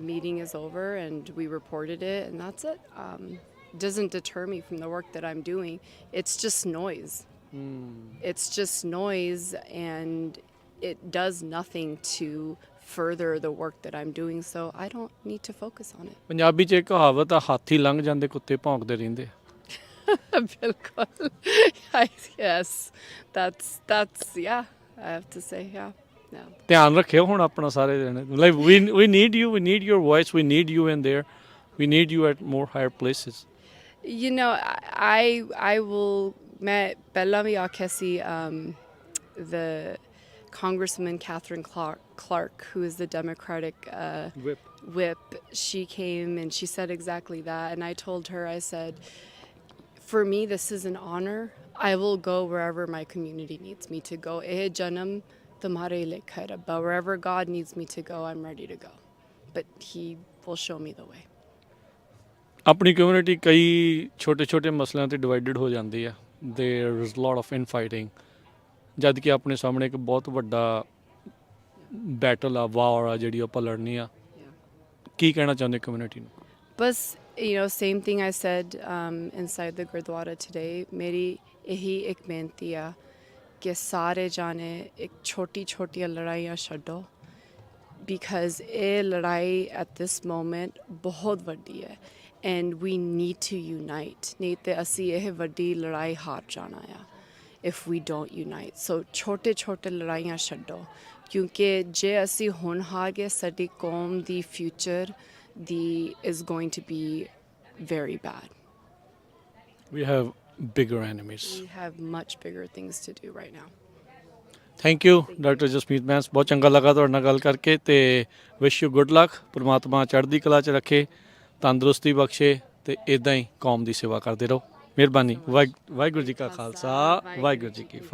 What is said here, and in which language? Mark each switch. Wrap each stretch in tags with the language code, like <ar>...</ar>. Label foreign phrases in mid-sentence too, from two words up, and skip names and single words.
<en>meeting is over, and we reported it, and that's it. Doesn't deter me from the work that I'm doing. It's just noise. It's just noise, and it does nothing to further the work that I'm doing, so I don't need to focus on it.</en> <pa>ਪੰਜਾਬੀ 'ਚ ਇੱਕ ਕਹਾਵਤ ਆ, ਹਾਥੀ ਲੰਘ ਜਾਂਦੇ ਕੁੱਤੇ ਭੌਂਕਦੇ ਰਹਿੰਦੇ। Bilkul.</pa> <en>Yes, that's yeah. I have to say yeah.</en> <pa>ਧਿਆਨ ਰੱਖਿਓ ਹੁਣ ਆਪਣਾ ਸਾਰੇ ਜਣੇ।</pa> <en>Like we need you, we need your voice, we need you in there, we need you at more higher places. You know, I will.</en> <pa>ਮੈਂ ਪਹਿਲਾ ਭੀ ਆਖਿਆ ਸੀ,</pa> <en>the Congresswoman Catherine Clark, who is the Democratic whip, she came and she said exactly that. And I told her, I said, for me, this is an honor. I will go wherever my community needs me to go.</en> <pa>ਏਹ ਜਨਮ ਤੁਮ੍ਹਾਰੇ ਲਿਖਾ ਹੈ ਰੱਬਾ.</pa> <en>Wherever God needs me to go, I'm ready to go. But He will show me the way.</en> <pa>ਆਪਣੀ ਕਮਿਊਨਿਟੀ ਕਈ ਛੋਟੇ-ਛੋਟੇ ਮਸਲਿਆਂ ਤੇ ਡਿਵਾਈਡਡ ਹੋ ਜਾਂਦੀ ਆ।</pa> <en>There is a lot of infighting.</en> <pa>ਜਦ ਕਿ ਆਪਣੇ ਸਾਹਮਣੇ ਇੱਕ ਬਹੁਤ ਵੱਡਾ ਬੈਟਲ ਆ, ਵਾਰ ਆ ਜਿਹੜੀ ਆਪਾਂ ਲੜਨੀ ਆ। ਕੀ ਕਹਿਣਾ ਚਾਹੁੰਦੇ ਕਮਿਊਨਿਟੀ ਨੂੰ?</pa> <en>Bas, you know, same thing I said inside the Gurdwara today.</en> <pa>ਮੇਰੀ ਯਹੀ ਇੱਕ ਬੇਨਤੀ ਹੈ ਕਿ ਸਾਰੇ ਜਾਣੇ ਇੱਕ ਛੋਟੀ ਛੋਟੀ ਲੜਾਈਆਂ ਛੱਡੋ, because ਯੇ ਲੜਾਈ</pa> <en>at this moment</en> <pa>ਬਹੁਤ ਵੱਡੀ ਹੈ,</pa> <en>and we need to unite.</en> <pa>ਨਹੀਂ ਤੋ ਅਸੀ ਯੇ ਵੱਡੀ ਲੜਾਈ ਹਾਰ ਜਾਣਾ ਹੈ</pa> <en>if we don't unite.</en> <pa>So ਛੋਟੇ ਛੋਟੇ ਲੜਾਈਆਂ ਛੱਡੋ, ਕਿਉਂਕਿ ਜੇ ਅਸੀ ਹੁਣ ਹਾਰ ਗਏ, ਸਾਡੀ ਕੌਮ ਦੀ</pa> <en>future is going to be very bad. We have bigger enemies. We have much bigger things to do right now. thank you</en> <pa>ਡਾਕਟਰ ਜਸਮੀਤ ਬੈਂਸ, ਬਹੁਤ ਚੰਗਾ ਲੱਗਾ ਤੁਹਾਡੇ ਨਾਲ ਗੱਲ ਕਰਕੇ, ਤੇ</pa> <en>wish you good luck.</en> <pa>ਪਰਮਾਤਮਾ ਚੜ੍ਹਦੀ ਕਲਾ 'ਚ ਰੱਖੇ, ਤੰਦਰੁਸਤੀ ਬਖਸ਼ੇ, ਤੇ ਇਦਾਂ ਹੀ ਕੌਮ ਦੀ ਸੇਵਾ ਕਰਦੇ ਰਹੋ। ਮਿਹਰਬਾਨੀ। ਵਾਹਿਗੁਰੂ ਜੀ ਕਾ ਖਾਲਸਾ, ਵਾਹਿਗੁਰੂ ਜੀ ਕੀ ਫਤਿਹ।</pa>